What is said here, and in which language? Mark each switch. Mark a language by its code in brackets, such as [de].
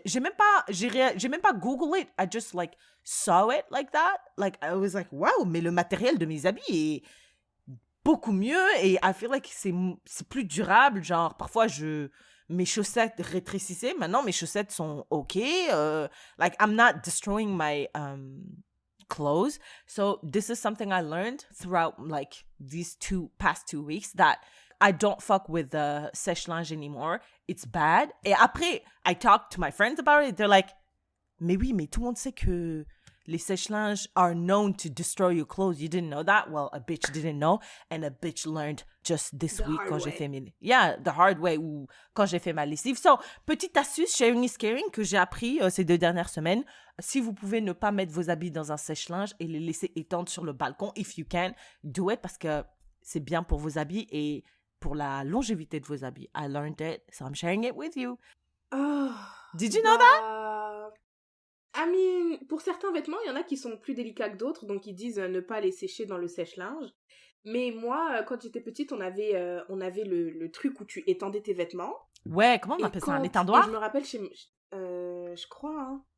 [fr] J'ai même pas [en] Google it. I just like saw it like that. Like I was like wow, [fr] mais le matériel de mes habits est beaucoup mieux et [en] I feel like [fr] c'est plus durable. Genre parfois mes chaussettes rétrécissaient. Maintenant mes chaussettes sont OK. [en] Like I'm not destroying my clothes. So this is something I learned throughout like these past 2 weeks that I don't fuck with the sèche-linge anymore. It's bad. [fr] Et après, [en] I talked to my friends about it. They're like, [fr] mais oui, mais tout le monde sait que les sèche-linges [en] are known to destroy your clothes. You didn't know that? Well, a bitch didn't know. And a bitch learned just this week [fr] quand j'ai fait [en] the hard way [fr] ou quand j'ai fait ma lessive. So, petite astuce, [en] sharing is caring, [fr] que j'ai appris ces 2 dernières semaines. Si vous pouvez ne pas mettre vos habits dans un sèche-linge et les laisser étendre sur le balcon, [en] if you can, do it [fr] parce que c'est bien pour vos habits et pour la longévité de vos habits. [en] I learned it, so I'm sharing it with you. Oh, Did you know that? I mean, [fr] pour certains vêtements, il y en a qui sont plus délicats que d'autres, donc ils disent ne pas les sécher dans le sèche-linge. Mais moi, quand j'étais petite, on avait le truc où tu étendais tes vêtements. Ouais, comment on appelle ça? Un étendoir? Je me rappelle je crois, hein.